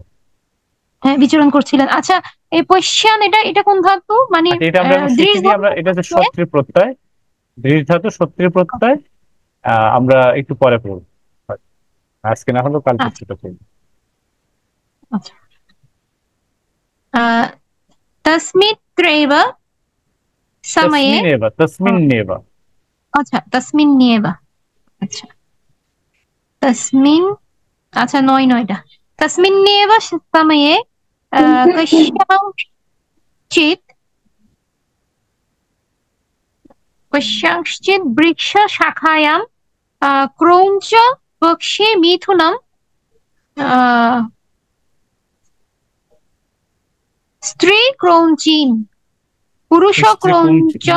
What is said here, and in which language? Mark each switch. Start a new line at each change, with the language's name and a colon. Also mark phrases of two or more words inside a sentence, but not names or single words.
Bangla: হ্যাঁ বিচরণ করছিলেন। আচ্ছা, এই পশ্যান এটা এটা কোন ধাতু? মানে আচ্ছা, এটা আমরা এখন দৃঢ় শিখিনি, আমরা এটা হচ্ছে সত্রী প্রত্যয়, দৃঢ় ধাতু সত্রী প্রত্যয়। আমরা একটু পরে পড়বো, আজকে না হলেও কালকে আচ্ছা সেটা পড়বো।
Sanskrit: আচ্ছা। तस्मिन्नेव समये, তস্মিন্নেব। আচ্ছা तस्मिन्नेव, আচ্ছা तस्मिन्,
Bangla: আচ্ছা নয়টা
Sanskrit: तस्मिन्नेव समये कस्यांश्चित् कस्यांश्चित् वृक्षशाखायां क्रौञ्च पक्षी मिथुनं स्त्री क्रौञ्चीन् पुरुष क्रौञ्चं